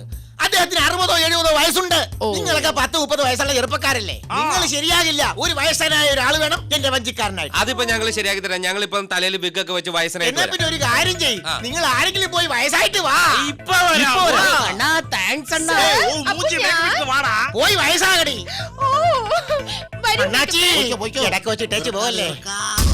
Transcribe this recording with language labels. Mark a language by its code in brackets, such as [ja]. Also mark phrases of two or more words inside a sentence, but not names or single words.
[ml] അദ്ദേഹത്തിന് 60 70 വയസ്സുണ്ട്. നിങ്ങളൊക്കെ 10 30 വയസ്സുള്ള ചെറുപ്പക്കാരല്ലേ. നിങ്ങൾ ശരിയാകില്ല. ഒരു വയസ്സനായ ഒരാൾ വേണം എന്റെ വഞ്ചിക്കാരനായിട്ട്. അതിപ്പോ ഞങ്ങൾ ശരിയാക്കി തരാം. ഞങ്ങൾ ഇപ്പം തലയിൽ ബിഗൊക്കെ വെച്ച് എന്നാ വയസ്സനായിട്ട് പിന്നെ ഒരു കാര്യം ചെയ്യ്, നിങ്ങൾ ആരെങ്കിലും പോയി വയസ്സായിട്ട് വാ. അണ്ണാ താങ്ക്സ് അണ്ണാ. [ta] ஓ மூஞ்சி மேய்க்கிட்டு வாடா. [ml] പോയി വയസ്സാകടി. ഓ, വരൂ. അണ്ണാച്ചി ഇടയ്ക്ക് വെച്ചിട്ടേച്ച് പോവല്ലേ.